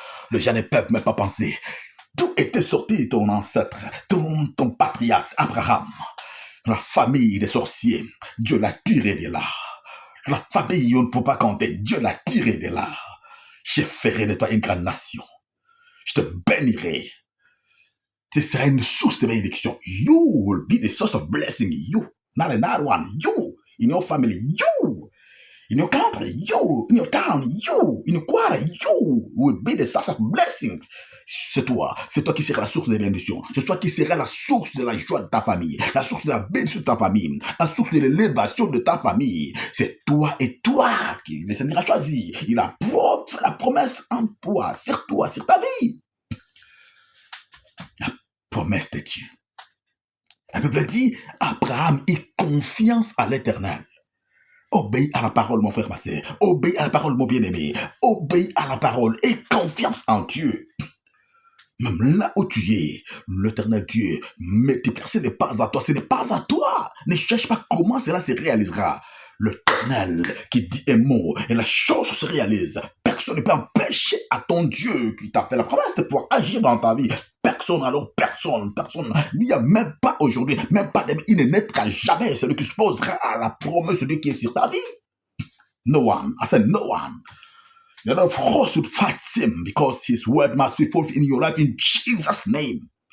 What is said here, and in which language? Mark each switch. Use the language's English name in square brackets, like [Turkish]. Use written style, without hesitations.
[French] Les gens ne peuvent même pas penser. D'où était sorti ton ancêtre, ton patriarche Abraham? La famille des sorciers. Dieu l'a tiré de là. La famille, on ne peut pas compter. Dieu l'a tiré de là. Je ferai de toi une grande nation. Je te bénirai. Ce sera une source de bénédiction. [English] You will be the source of blessing. You. Not another one. You. In your family. You. In your country. You. In your town. You. In your quarter. You will be the source of blessings. [French] C'est toi qui seras la source de bénédiction. C'est toi qui seras la source de la joie de ta famille, la source de la bénédiction de ta famille, la source de l'élévation de ta famille. C'est toi et toi qui le Seigneur a choisi. Il a fait la promesse en toi, sur ta vie. La promesse de Dieu. La Bible dit, Abraham eut confiance à l'Éternel. Obéis à la parole, mon frère, ma sœur. Obéis à la parole, mon bien-aimé. Obéis à la parole et confiance en Dieu. Même là où tu es, l'Éternel Dieu multiplie. Ce n'est pas à toi, ce n'est pas à toi. Ne cherche pas comment cela se réalisera. L'Éternel qui dit un mot et la chose se réalise. Personne ne peut empêcher à ton Dieu qui t'a fait la promesse de pouvoir agir dans ta vie. Personne, alors personne. Il n'y a même pas aujourd'hui, même pas demain. Il ne naîtra jamais celui qui s'opposera à la promesse de Dieu qui est sur ta vie. [English] No one. I said no one. The Lord of hosts would fight him because his word must be fulfilled in your life in Jesus' name.